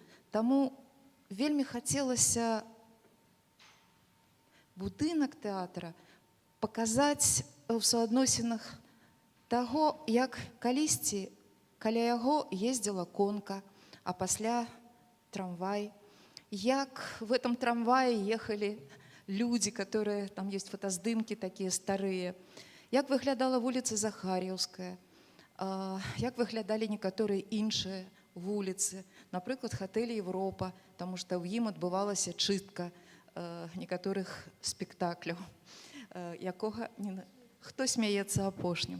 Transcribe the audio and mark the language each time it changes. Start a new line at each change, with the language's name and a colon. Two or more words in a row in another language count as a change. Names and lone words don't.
Belarusian: Таму вельмі хацелася будынак тэатра паказаць у суадносінах таго, як калісьці каля яго ездзіла конка, а пасля трамвай, як
Russian: в этом трамвае ехалі люди, которые, там есть фотоздымки такие старые,
Belarusian: як выглядала вуліца Захар'яўская, як выглядалі некаторыя іншыя вуліцы, напрыклад, хатэль Европа, тому што ў ім адбывалася чыстка некаторых спектакляў, якога хто смяецца апошнім.